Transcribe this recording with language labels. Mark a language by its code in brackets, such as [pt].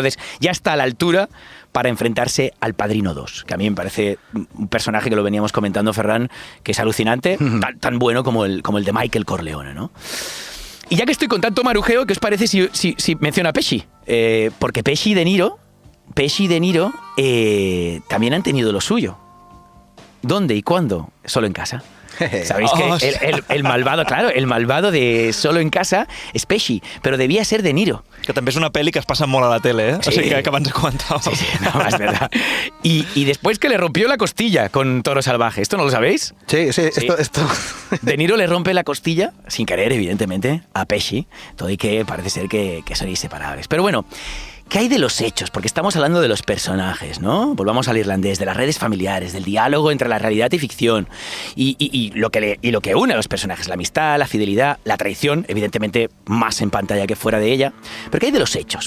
[es] Entonces ya está a la altura para enfrentarse al Padrino 2, que a mí me parece un personaje que lo veníamos comentando, Ferran, que es alucinante, tan bueno como el de Michael Corleone, ¿no? Y ya que estoy con tanto marujeo, ¿qué os parece si menciono a Pesci? Porque Pesci y De Niro también han tenido lo suyo. ¿Dónde y cuándo? Solo en casa. Sabéis que el malvado, claro, el malvado de Solo en casa [ca] és Pesci, però devia ser De Niro. Que també és una pel·li que es passa molt a la tele, ¿eh? Sí. O sigui que abans comentàvem. [es] Sí, no, es verdad. Y después que le rompió la costilla con Toro Salvaje. ¿Esto no lo sabéis? Sí. Esto. De Niro le rompe la costilla, sin querer, evidentemente, a Pesci, todo y que parece ser que son inseparables. Pero bueno, ¿qué hay de los hechos? Porque estamos hablando de los personajes, ¿no? Volvamos al irlandés, de las redes familiares, del diálogo entre la realidad y ficción, y lo que une a los personajes, la amistad, la fidelidad, la traición, evidentemente más en pantalla que fuera de ella. Pero ¿qué hay de los hechos?